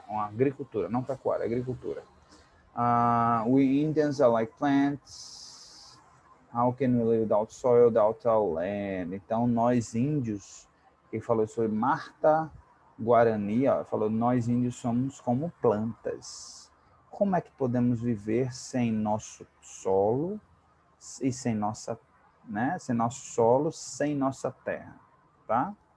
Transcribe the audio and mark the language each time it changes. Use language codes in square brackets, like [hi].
[pt] Uma agricultura, não pecuária, agricultura. [en] We Indians are like plants. How can we live without soil, without our land? [pt] Então, nós índios, quem falou isso foi Marta Guarani, ó, falou, nós índios somos como plantas. Como é que podemos viver sem nosso solo e sem nossa, né? Sem nosso solo, sem nossa terra, tá?